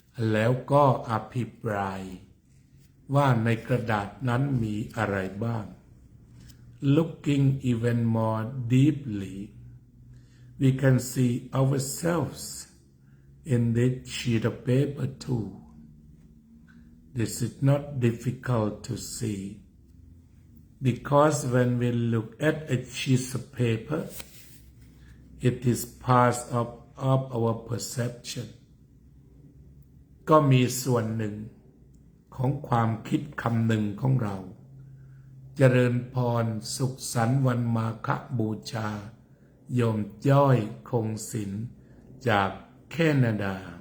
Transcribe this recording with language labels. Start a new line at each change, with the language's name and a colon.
Thai: แล้วก็อภิปรายว่าในกระดาษนั้นมีอะไรบ้าง
English: Looking even more deeply we can see ourselves in this sheet of paper too. This is not difficult to see because when we look at a sheet of paper, it is part of our perception.
Thai: ก็มีส่วนหนึ่งของความคิดคำหนึ่งของเราเจริญพรสุขสันต์วันมาฆบูชาโยมจ้อยคงศิลป์จากแคนาดา